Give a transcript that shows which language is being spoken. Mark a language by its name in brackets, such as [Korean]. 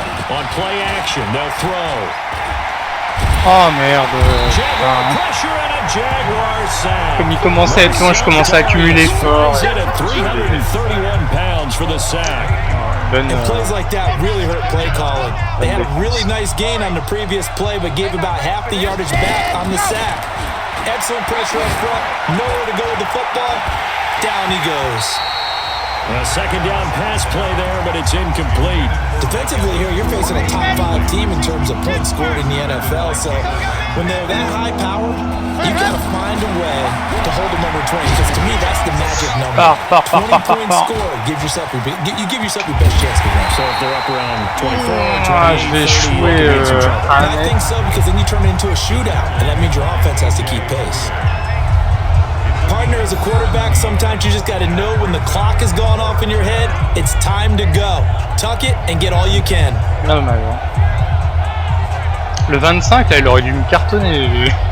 [English] On play action, they'll throw. [French] Oh merde. [English] Jaguar pressure and a Jaguar sack. [French] Comme il commençait à être loin, je commençais à accumuler fort. [English] 331 pounds for the sack. And plays like that really hurt play calling. They had a really nice gain on the previous play, but gave about half the yardage back on the sack. Excellent pressure up front. Nowhere to go with the football. Down he goes. A 2nd down pass play there, but it's incomplete. Defensively here, you're facing a top 5 team in terms of points scored in the NFL, so when they're that high powered, you've got to find a way to hold them under 20, because to me, that's the magic number. 20 points scored, you give yourself your best chance to win. So if they're up around 24, 28, [French] je vais échouer [English] I think so, because then you turn it into a shootout, and that means your offense has to keep pace. Partner, as a quarterback, sometimes you just got to know when the clock has gone off in your head, it's time to go. Tuck it and get all you can. [French] Non, le 25, là, il aurait dû me cartonner, lui.